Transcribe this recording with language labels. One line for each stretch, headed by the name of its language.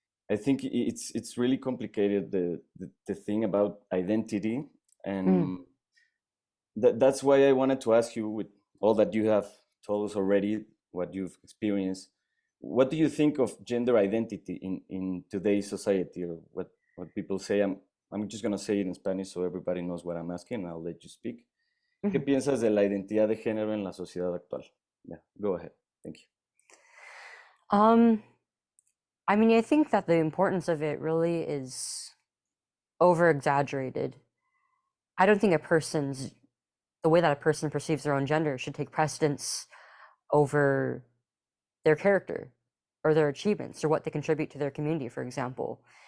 English: I think it's really complicated, the thing about identity, and that's why I wanted to ask you, with all that you have told us already, what you've experienced, what do you think of gender identity in today's society, or what people say? I'm just gonna say it in Spanish so everybody knows what I'm asking, and I'll let you speak.
Spanish: ¿Qué piensas de la identidad de género en la sociedad actual?
English: Yeah, go ahead. Thank you. I mean, I think that the importance of it really is over exaggerated. I don't think the way that a person perceives their own gender should take precedence over their character or their achievements or what they contribute to their community, for example.